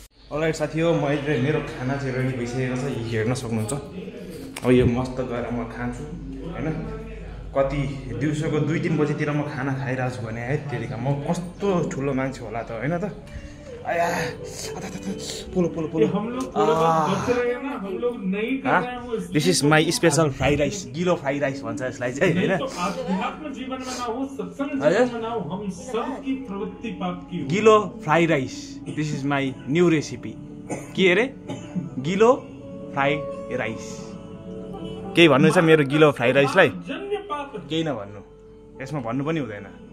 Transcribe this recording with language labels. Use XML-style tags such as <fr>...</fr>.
<ne>All right साथी हो, मैले मेरो खाना चाहिँ रेडी भइसकेको छ, हेर्न सक्नुहुन्छ। अब यो मस्त गरेर म खान्छु होइन। कति दिउँसोको 2-3 बजीतिर म खाना खाइरहेको छु भने है तेरिका म कस्तो ठुलो मान्छे होला त होइन त। आया पोलो पोलो पोलो</ne> <hi>हम लोग थोड़ा बहुत बच रहे हैं ना, हम लोग नहीं कर रहे हैं वो।</hi> <en>this is my special fried rice, गिलो fried rice</en> <ne>भन्छ यसलाई चाहिँ हैन।</ne> <hi>तो आध्यात्म जीवन में ना हो, सत्संग जीवन में ना हो, हम सबकी प्रवृत्ति पाप की हो।</hi> <en>गिलो fried rice, this is my new recipe.</en> <ne>के अरे गिलो फ्राइड राइस। केही भन्नु छ मेरो गिलो फ्राइड राइसलाई?</ne> <hi>जन्य पाप</hi> <ne>केही नभन्नु, यसमा भन्नु पनि हुँदैन।</ne>